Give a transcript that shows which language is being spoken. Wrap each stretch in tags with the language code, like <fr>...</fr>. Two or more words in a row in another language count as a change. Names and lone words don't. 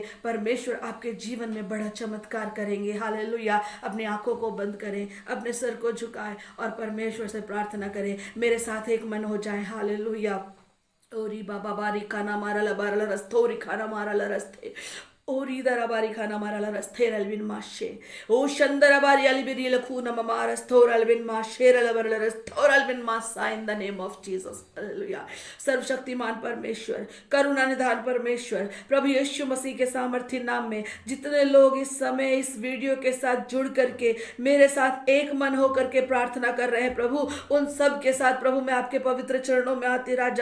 <hi>परमेश्वर आपके जीवन में बड़ा चमत्कार करेंगे। हालेलुया। अपनी आंखों को बंद करें, अपने सर को झुकाएं और परमेश्वर से प्रार्थना करें। मेरे साथ एक मन हो जाए। हालेलुया। ओरी बाबा बारी खाना मारा लबारा रस्थोरी खाना मारा रस्ते O ridarabari khana marala rasther alvin mashe. O shandarabari alibiri lakhuna mamara sthor alvin mashe ralabarala rasthor alvin masa</hi> <en>in the name of Jesus.</en> <hi>Hallelujah. सर्वशक्तिमान परमेश्वर, करुणा निधान परमेश्वर, प्रभु यीशु मसीह के सामर्थ्य नाम में जितने लोग इस समय इस वीडियो के साथ जुड़ करके मेरे साथ एक मन होकर के प्रार्थना कर रहे हैं प्रभु, उन सब के साथ प्रभु मैं आपके पवित्र चरणों में आती राजा।</hi>